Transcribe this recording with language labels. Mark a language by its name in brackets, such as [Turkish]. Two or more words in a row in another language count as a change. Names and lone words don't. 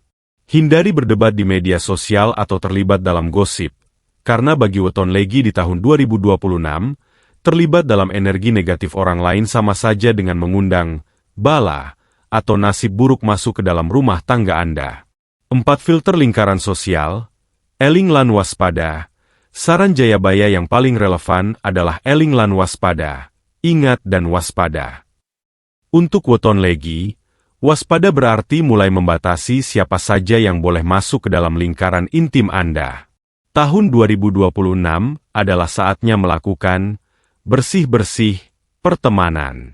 [Indonesian] Hindari berdebat di media sosial atau terlibat dalam gosip, karena bagi weton Legi di tahun 2026, terlibat dalam energi negatif orang lain sama saja dengan mengundang bala atau nasib buruk masuk ke dalam rumah tangga Anda. 4. Filter lingkaran sosial, [Javanese] eling lan waspada. [Indonesian] Saran Jayabaya yang paling relevan adalah [Javanese] eling lan waspada. [Indonesian] ingat dan waspada. Untuk weton legi, waspada berarti mulai membatasi siapa saja yang boleh masuk ke dalam lingkaran intim Anda. Tahun 2026 adalah saatnya melakukan bersih-bersih pertemanan.